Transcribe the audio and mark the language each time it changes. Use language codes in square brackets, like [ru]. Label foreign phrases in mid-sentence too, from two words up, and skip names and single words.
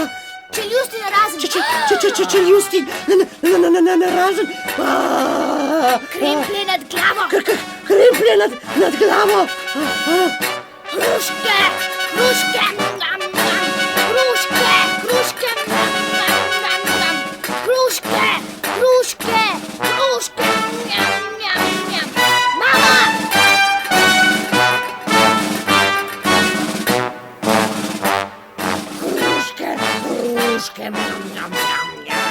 [sl] Čeljusti narazen. Čeljusti narazen. Kremplje nad glavo. Kremplje nad glavo. Hruške, hruške. Njam, njam. Hruške, hruške. Njam, njam, njam, njam. Hruške, hruške. Hruške. Njam, njam, njam. Mama! Hruške, hruške, njam, njam, njam.